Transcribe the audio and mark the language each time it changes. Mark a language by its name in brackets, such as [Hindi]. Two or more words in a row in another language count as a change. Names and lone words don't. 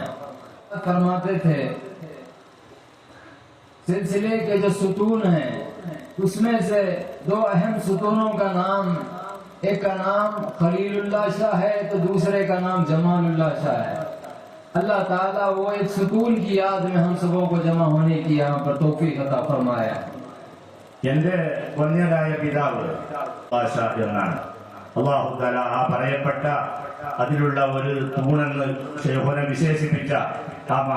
[Urdu] فرماتے تھے سلسلے کے جو ستون ہیں اس میں سے دو اہم ستونوں کا نام، ایک کا نام خلیل اللہ شاہ ہے تو دوسرے کا نام جمال اللہ شاہ ہے. اللہ تعالیٰ وہ ایک ستون کی یاد میں ہم سبوں کو جمع ہونے کی یہاں پر توفیق عطا فرمایا. [Malayalam] എന്റെ പൊന്നരായ പിതാവ് എന്നാണ്. [Arabic] الله تعالى [Malayalam] ആ പറയപ്പെട്ട അതിലുള്ള ഒരു തൂണെന്ന് ശൈഖുന വിശേഷിപ്പിച്ച ആ